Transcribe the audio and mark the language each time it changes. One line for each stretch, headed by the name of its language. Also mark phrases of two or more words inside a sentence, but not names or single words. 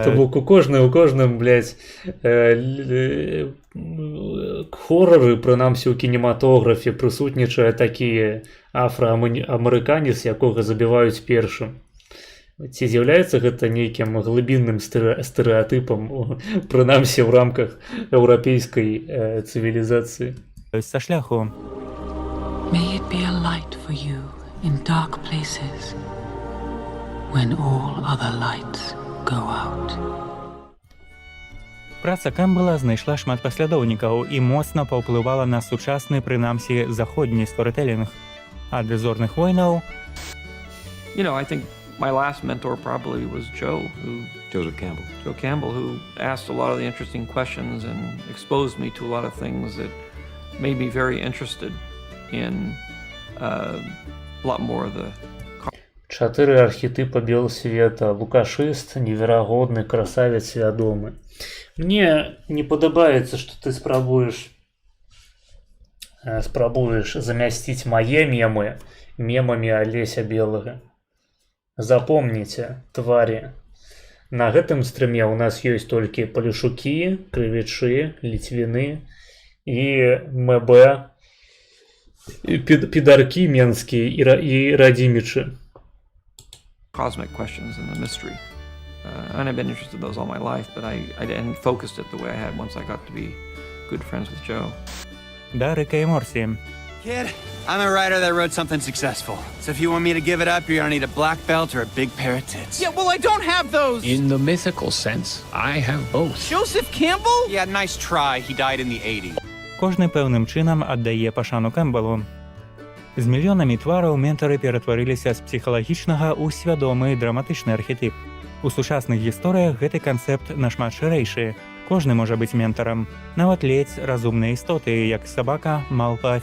Belarusian: То бок у кожным, хорары, прынамсі ў кінематографе, прысутнічае такі афраамерыканец, якога забіваюць першым. Ці з'яўляецца гэта нейкім глыбінным стэрэатыпам, прынамсі ў рамках еўрапейскай цывілізацыі? Са шляху.
English: May it be a light for you in dark places when all other lights go out.
Belarusian: Праца Кэмпбелла знайшла шмат паслядоўнікаў і моцна паўплывала на сучасны, прынамсі, заходні сторытэлінг. Ад зорных войнаў...
English: I think my last mentor probably was Joseph Campbell, who asked a lot of the interesting questions and exposed me to a lot of things that made me very interested in a lot more of the...
Russian: 4 архетипа белсвета.
Belarusian: Лукашыст, неверагодны, красавец, свядомы. Мне не падабаецца, што ты спрабуеш замясціць мае мемы мемамі Алеся Белага. Запомніце, тварі, на гэтым стрыме ў нас ёсць толькі Палішукі, Крывічы, Ліцвіны і МБ, підаркі менскія і Радзімічы.
English: Cosmic questions and the mystery. And I've been interested in those all my life, but I hadn't focused it the way I had once I got to be good friends with Joe.
Belarusian: Да, Рика і Морсі.
English: Kid, I'm a writer that wrote something successful. So if you want me to give it up, you're gonna need a black belt or a big pair of tits. Yeah, well, I don't have those! In the mythical sense, I have both. Joseph Campbell? Yeah, nice try. He died in the 80s.
Belarusian: Кожны пэўным чынам аддае пашану Кэмпбеллу. З мільёнамі твараў ментары ператварыліся з псіхалагічнага ў свядомы драматычны архетып. У сучасных гісторыях гэты канцэпт нашмат шырэйшы. Кожны можа быць ментарам, нават ледзь разумныя істоты, як сабака, малпа